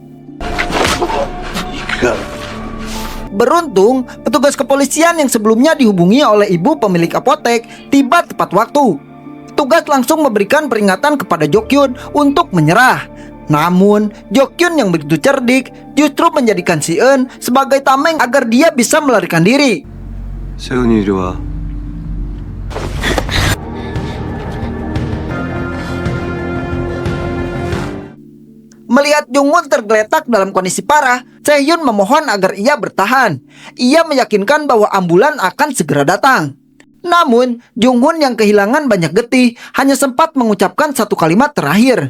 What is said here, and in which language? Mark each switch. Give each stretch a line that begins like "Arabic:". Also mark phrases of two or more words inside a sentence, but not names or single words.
Indonesian: Beruntung, petugas kepolisian yang sebelumnya dihubungi oleh ibu pemilik apotek tiba tepat waktu. Petugas langsung memberikan peringatan kepada Jok-hyun untuk menyerah. Namun, Jok-hyun yang begitu cerdik justru menjadikan Si-eun sebagai tameng agar dia bisa melarikan diri.
Korean: 세은이 이리 와.
Indonesian: Melihat Jung-hoon tergeletak dalam kondisi parah, Se-hyun memohon agar ia bertahan. Ia meyakinkan bahwa ambulan akan segera datang. Namun, Jung-hoon yang kehilangan banyak getih hanya sempat mengucapkan satu kalimat terakhir.